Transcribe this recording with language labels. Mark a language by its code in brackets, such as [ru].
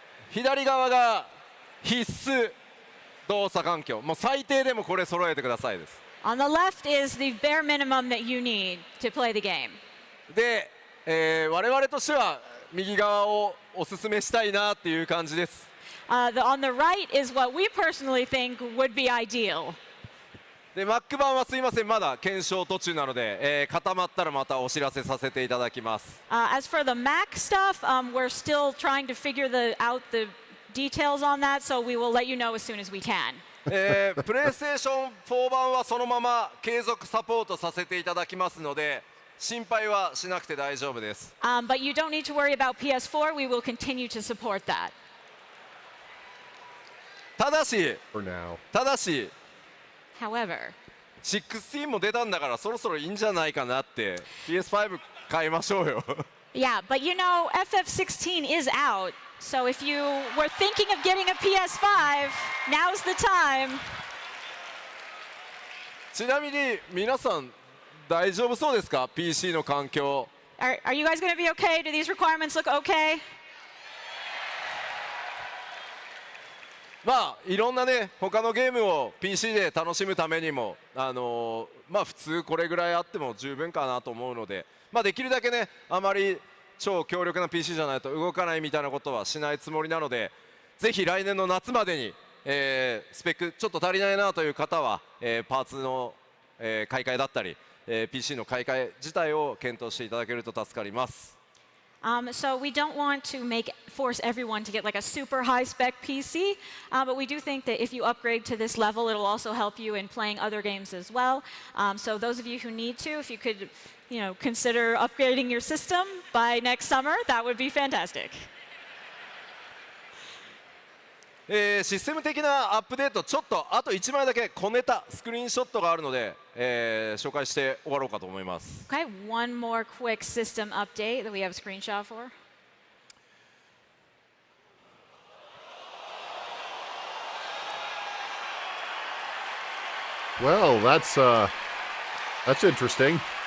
[ja] 左側が必須動作環境、もう最低でもこれ揃えてくださいです。 [en] On the left is the bare minimum that you need to play the game. [ja] で、我々としては右側をおすすめしたいなっていう感じです。 [en] On the right is what we personally think would be ideal. [ja] で Mac 版はすいません、まだ検証途中なので、固まったらまたお知らせさせていただきます。 [en] As for the Mac stuff, we're still trying to figure out the details on that, so we will let you know as soon as we can. [ja] プレイステーション4版はそのまま継続サポートさせていただきますので、心配はしなくて大丈夫です。 [en] But you don't need to worry about PS4. We will continue to support that. [ja] ただし、 [en] For now. [ja] ただし、 [en] However, [ja] 16も出たんだからそろそろいいんじゃないかなって PS5 買いましょうよ。 [en] yeah, but you know, FF16 is out. So if you were thinking of getting a PS5, now's the time. [ja] ちなみに皆さん大丈夫そうですか PC の環境。 [en] Are you guys going to be okay? Do these requirements look okay? [ja] まあいろんなね他のゲームを PC で楽しむためにもまあ普通これぐらいあっても十分かなと思うので、まあできるだけねあまり超強力な PC じゃないと動かないみたいなことはしないつもりなので、ぜひ来年の夏までに、スペックちょっと足りないなという方は、パーツの、買い替えだったり、PC の買い替え自体を検討していただけると助かります。 [en] So we don't want to force everyone to get like a super high-spec PC, but we do think that if you upgrade to this level, it'll also help you in playing other games as well. So those of you who need to, if you could, consider upgrading your system by next summer, that would be fantastic. [ja] システム的なアップデート、ちょっとあと1枚だけ小ネタスクリーンショットがあるので、紹介して終わろうかと思います。 [en] Okay, one more quick system update that we have a screenshot for. Well, that's interesting.